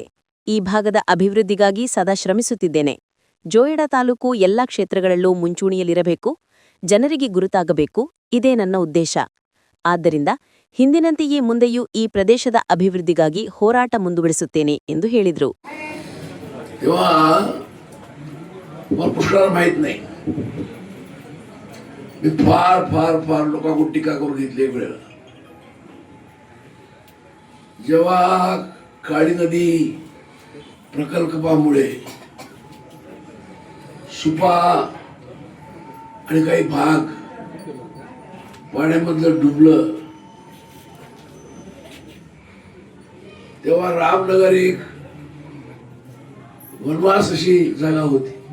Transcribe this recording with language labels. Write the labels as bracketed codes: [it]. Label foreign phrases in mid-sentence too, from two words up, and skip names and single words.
[kn] ಈ ಭಾಗದ ಅಭಿವೃದ್ಧಿಗಾಗಿ ಸದಾ ಶ್ರಮಿಸುತ್ತಿದ್ದೇನೆ. ಜೋಯಿಡಾ ತಾಲೂಕು ಎಲ್ಲಾ ಕ್ಷೇತ್ರಗಳಲ್ಲೂ ಮುಂಚೂಣಿಯಲ್ಲಿರಬೇಕು, ಜನರಿಗೆ ಗುರುತಾಗಬೇಕು, ಇದೇ ನನ್ನ ಉದ್ದೇಶ. ಆದ್ದರಿಂದ ಹಿಂದಿನಂತೆಯೇ ಮುಂದೆಯೂ ಈ ಪ್ರದೇಶದ ಅಭಿವೃದ್ಧಿಗಾಗಿ ಹೋರಾಟ ಮುಂದುವರಿಸುತ್ತೇನೆ ಎಂದು ಹೇಳಿದರು. [mr] फार लोकांकडून टीका करून घेतली वेळ. जेव्हा काळी नदी प्रकल्पामुळे सुपा आणि काही भाग पाण्यामधलं डुबलं, तेव्हा रामनगर एक वनवास अशी जागा होती.